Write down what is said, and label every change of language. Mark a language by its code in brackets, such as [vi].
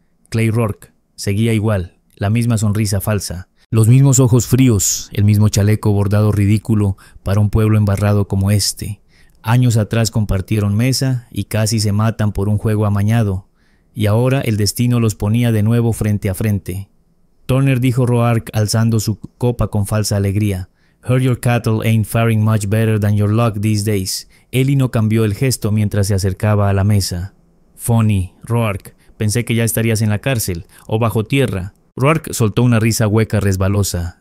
[es] Clay Rourke seguía igual. La misma sonrisa falsa, los mismos ojos fríos, el mismo chaleco bordado ridículo para un pueblo embarrado como este. Años atrás compartieron mesa y casi se matan por un juego amañado, y ahora el destino los ponía de nuevo frente a frente. Turner, dijo Roark alzando su copa con falsa alegría. [en] Heard your cattle ain't faring much better than your luck these days. [es] Ellie no cambió el gesto mientras se acercaba a la mesa. Funny, Roark, pensé que ya estarías en la cárcel o bajo tierra. Roark soltó una risa hueca resbalosa.